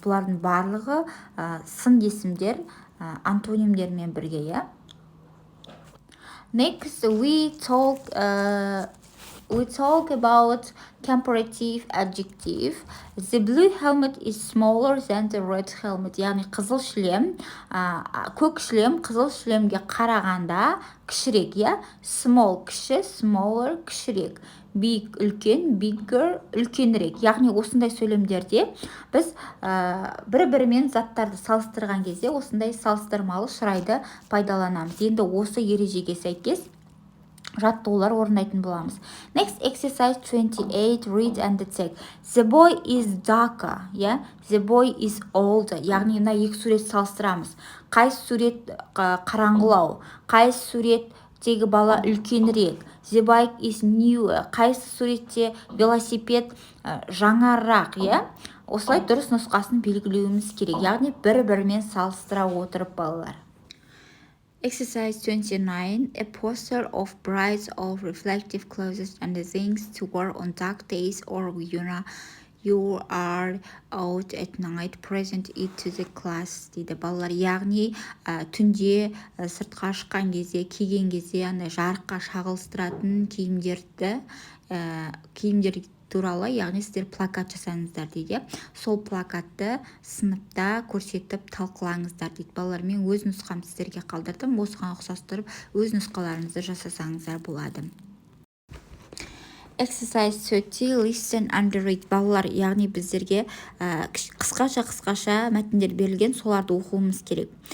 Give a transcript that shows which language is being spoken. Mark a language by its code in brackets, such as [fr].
[kk] Бұлардың барлығы сын есімдер антонимдермен бірге. [en] Next, we talk about comparative adjective. The blue helmet is smaller than the red helmet. [kk] Яғни қызыл шлем, көк шлем қызыл шлемге қарағанда кішірек, Small кіші, smaller кішірек. Big үлкен, bigger үлкенірек. Яғни осындай сөйлемдерде біз бір-бірімен заттарды салыстырған кезде осындай салыстырмалы шырайды пайдаланамыз. Енді осы ережеге сәйкес жаттығулар орындайтын боламыз. [en] Next exercise 28, read and check. The boy is darker, The boy is older. [kk] Яғни мына екі сурет салыстырамыз. Қайсы сурет қараңғылау, қайсы суреттегі бала үлкенірек. [en] The bike is newer. [kk] Қайсы суретте велосипед жаңарақ, Осылай дұрыс нұсқасын белгілеуіміз керек. Яғни бір-бірімен салыстыра отырып балалар. [en] Exercise 29, a poster of bright or reflective clothes and things to wear on dark days or you are out at night, present it to the class [kk] дейді балалар. Яғни түнде сыртқа шыққан кезде, киген кезде жарыққа шағылыстыратын киімдер туралы, яғни сіздер плакат жасаңыздар дейді. Сол плакатты сыныпта көрсетіп талқылаңыздар дейді. Балалар, мен өз нұсқам сіздерге қалдырдым. Осыған ұқсас тұрып, өз нұсқаларыңызды жасасаңыздар болады. [en] Exercise 30, listen and read. [kk] Балалар, яғни біздерге қысқаша мәтіндер берілген, соларды оқуымыз керек.